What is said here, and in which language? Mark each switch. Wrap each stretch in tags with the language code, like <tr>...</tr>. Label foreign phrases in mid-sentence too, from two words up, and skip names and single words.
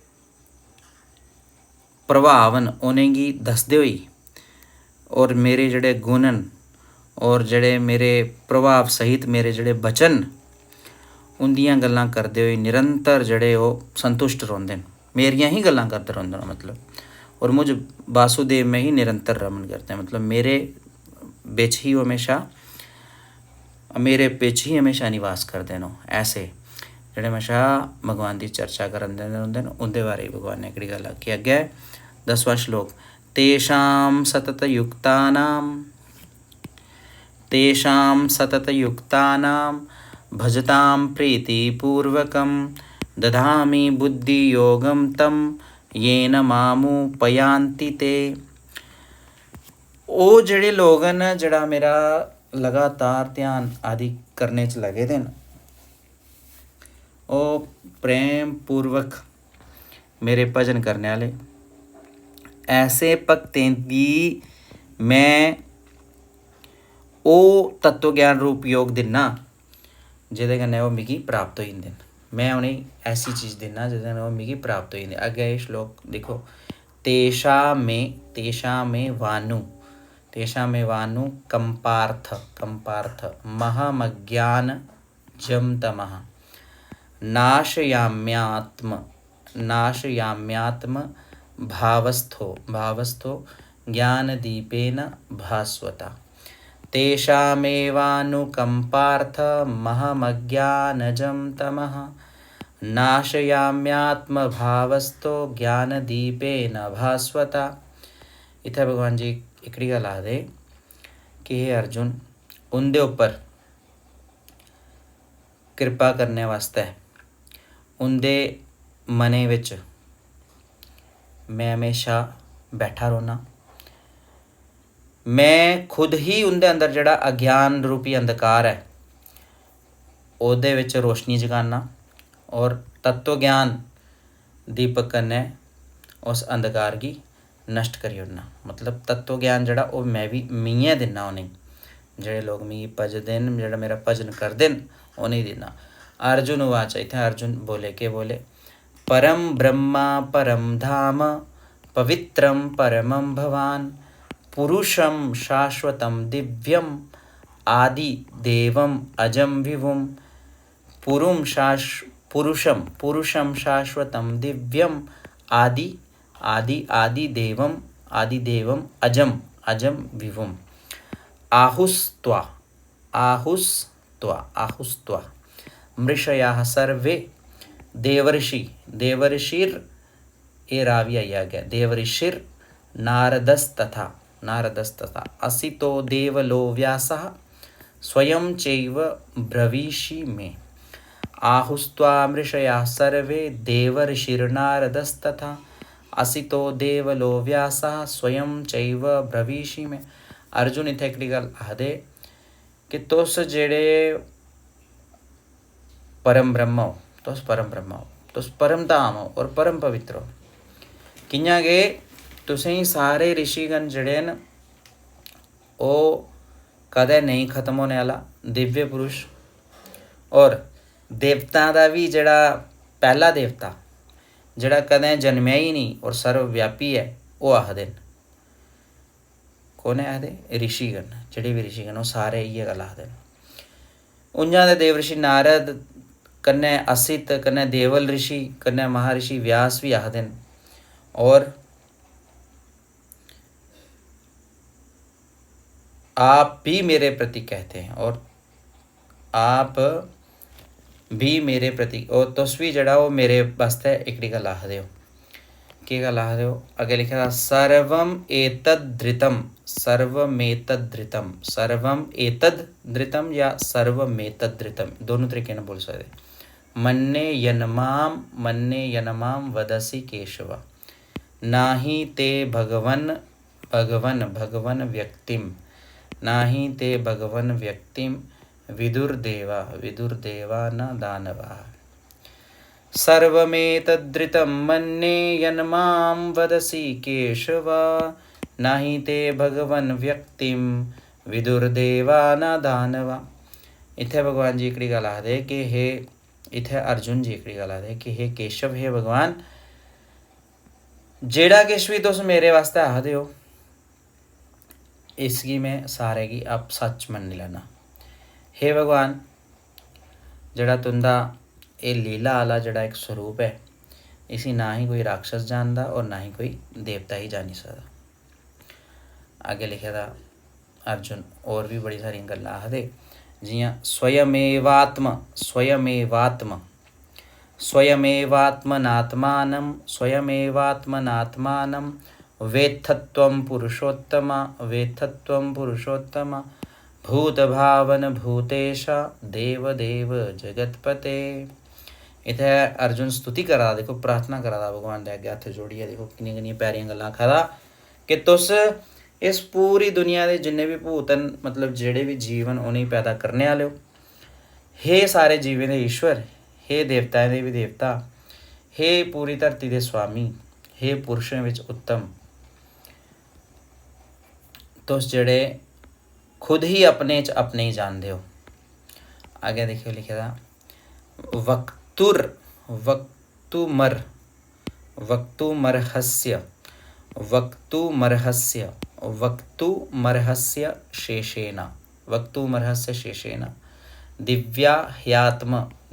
<doi>प्रभाव न उनेंगी दसदे होई और मेरे जेह्ड़े गुण न और जेह्ड़े मेरे प्रभाव सहित मेरे जेह्ड़े बचन उंदियां गल्लां करदे होई निरंतर जेह्ड़े ओह् संतुष्ट रौंह्दे न, मेरियां ही गल्लां करदे रौंह्दे न मतलब।</doi> <hi>और मुझ वासुदेव में ही निरंतर रमन करते हैं, मतलब मेरे बिच ही हमेशा मेरे बिच ही हमेशा निवास करते हैं।</hi> <doi>ऐसे जेह्ड़े हमेशा भगवान की चर्चा करते रौंह्दे न उंदे बारे भगवान ने एह्कड़ी गल्ल आखी। अग्गे 10वां श्लोक</doi> <sa>तेषां सततयुक्तानां भजतां प्रीतिपूर्वकं दधामि बुद्धियोगं तं येन मामुपयान्ति ते।</sa> <doi>ਉਹ ਜਿਹੜੇ ਲੋग न ਜਿਹੜਾ मेरा लगातार ध्यान आदि करने च लगे दे न, ਉਹ प्रेम पूर्वक मेरे भजन करने आह्ले ऐसे भगतें दी मैं ओह् तत्व ज्ञान रूप योग दिन्ना जेह्दे कन्नै ओह् मिगी प्राप्त होई जंदे न। मैं उनेंगी ऐसी चीज़ दिन्ना जेह्दे कन्नै ओह् मिगी प्राप्त होई जंदे। अग्गें एह् श्लोक दिक्खो</doi> <sa>तेषां में वानु कंपार्थ महमज्ञानजं तमः नाशयाम्यात्म भावस्थो ज्ञानदीपेन भास्वता। तेषामेवानुकम्पार्थ महमज्ञानजं तमः नाशयाम्यात्मभावस्थो ज्ञानदीपेन भास्वता।</sa> <doi>इत्थै भगवान जी एह्कड़ी गल्ल आखदे कि हे अर्जुन उंदे उप्पर कृपा करने वास्ते उंदे मनै विच मैं हमेशा बैठा रौह्ना। मैं खुद ही उंदे अंदर जेह्ड़ा अज्ञान रूपी अंधकार है ओह्दे विच रोशनी जगाना और तत्व ज्ञान दीपक कन्नै उस अंधकार गी नष्ट करी ओड़ना। मतलब तत्व ज्ञान जेह्ड़ा ओह् मैं भी मियैं दिन्ना उनेंगी, जेह्ड़े लोग मिगी भजदे न जेह्ड़ा मेरा भजन करदे न उनेंगी दिन्ना।</doi> <sa>अर्जुन उवाच</sa> <doi>इत्थै अर्जुन बोले केह् बोले</doi> <sa>परम ब्रह्मा परम धाम पवित्रं परमं भवान् पुरुषं शाश्वतं दिव्यम् आदिदेवम् अजं विभुं पुरुषं शाश्वतं दिव्यम् आदिदेवम् अजं विभुम् आहुस्त्वा मृषयाः सर्वे देवर्षिर् ये रावी आया गया देवर्षिर् नारदस्तथा असितो देवलो व्यासः स्वयं चैव ब्रवीषि मे। आहुस्त्वा मृषयाः सर्वे देवर्षिर्नारदस्तथा असितो देवलो व्यासः स्वयं चैव ब्रवीषि मे।</sa> <doi>अर्जुन इत्थै एह्कड़ी गल्ल आखदे कि तुस जेह्ड़े परम ब्रह्म हो, तुस परम धाम हो और परम पवित्र हो। कियां कि तुसेंगी सारे ऋषिगण जेह्ड़े न ओह् कदें नहीं खत्म होने आह्ला दिव्य पुरुष और देवतां दा भी जेह्ड़ा पैह्ला देवता जेह्ड़ा कदें जन्मेआ ही नहीं और सर्वव्यापी है ओह् आखदे न। कौन आखदे? ऋषिगण। जेह्ड़े भी ऋषिगण ओह् सारे इ'यै गल्ल आखदे न। उ'आं दे देवर्षि नारद कन्नै असित कन्नै देवल ऋषि कन्नै महर्षि व्यास भी आखदे न</doi> <hi>और आप भी मेरे प्रति कहते हैं और आप भी मेरे प्रति</hi> <doi>और तुस भी जड़ा वो मेरे वास्ते एकड़ी गल आखदे हो। केह् गल आखदे हो? अग्गे लिखे दा</doi> <sa>सर्वम एतद धृतम, सर्वमेतद धृतम, सर्वम एतद धृतम या सर्वमेतद धृतम,</sa> <hi>दोनों तरीके ने बोल सकते।</hi> <sa>मन्ने यनमाम वदसि केशव, नाही ते भगवन भगवन भगवन व्यक्तिम, नाही ते भगवन व्यक्तिम विदुर्देवा विदुर्देवा न दानवा। सर्वमेतद्धृतं मन्ये यन्मां वदसि केशव, नाही ते भगवन व्यक्तिम विदुर्देवा न दानवा।</sa> <doi>इत्थे भगवान जी एकड़ी गल आखदे कि हे, इत्थे अर्जुन जी एकड़ी गल आखदे कि हे केशव, हे भगवान, जेड़ा किश भी तुस मेरे वास्ते आखदे हो इसगी मैं सारे गी अब सच मन्नी लैना। हे भगवान, जेड़ा तुंदा ये लीला आला जेड़ा एक स्वरूप है, इसी ना ही कोई राक्षस जानदा और ना ही कोई देवता ही जानी सकदा। आगे लिखे दा अर्जुन और भी बड़ी सारी गल्लां आखदे, जियां</doi> <sa>स्वयमेवात्म स्वयमेवात्म स्वयमेवात्मनात्मानं स्वयमेवात्मनात्मानं वेत्थत्वं पुरुषोत्तम वेत्थत्वं पुरुषोत्तम भूतभावन भूतेश देवदेव जगतपते।</sa> <doi>इत्थे अर्जुन स्तुति करा, देखो प्रार्थना करा भगवान दे अग्गे हत्थ जोड़िए। देखो किन्नियां किन्नियां प्यारियां गल्लां आखा कि तुस इस पूरी दुनिया के जिन्ने भी भूतन मतलब जेड़े भी जीवन उन्हें पैदा करने आले हो। हे सारे जीवें दे ईश्वर, हे देवताएं दे भी देवता, हे पूरी धरती दे स्वामी, हे पुरुषों विच उत्तम, तुस जेड़े खुद ही अपने च अपने ही जानते हो। आगे देखियो लिखे दा</doi> <sa>वक्तुमर्हस्य शेषेण दिव्याह्यात्म</sa>